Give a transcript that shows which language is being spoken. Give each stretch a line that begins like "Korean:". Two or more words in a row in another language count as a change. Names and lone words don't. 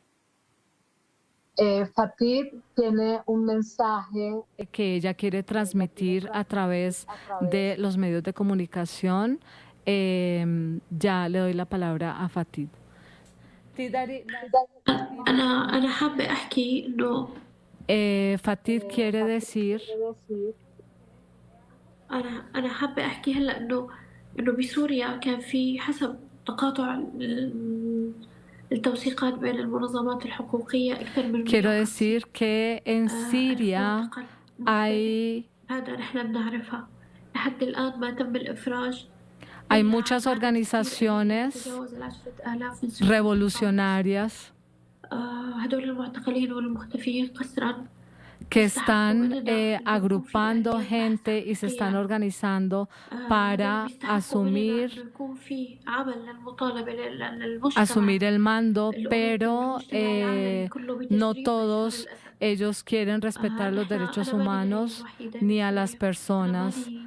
Spanish: Fatin tiene un mensaje que ella quiere transmitir a través de los medios de comunicación. Ya le doy la palabra a Fatin. Fatin quiere decir
Arabic: أنا حابة أحكي هلا إنه بسوريا كان في حسب تقاطع التوثيقات بين المنظمات الحقوقية أكثر من
Spanish: Quiero decir que en Siria hay
Arabic: هذا نحن بنعرفها لحد الآن ما تم الإفراج.
Spanish: Hay muchas organizaciones revolucionarias
Arabic: هدول المعتقلين والمختفيين قسرا
Spanish: que están agrupando gente y se están organizando para asumir el mando, pero no todos ellos quieren respetar los derechos humanos ni a las personas.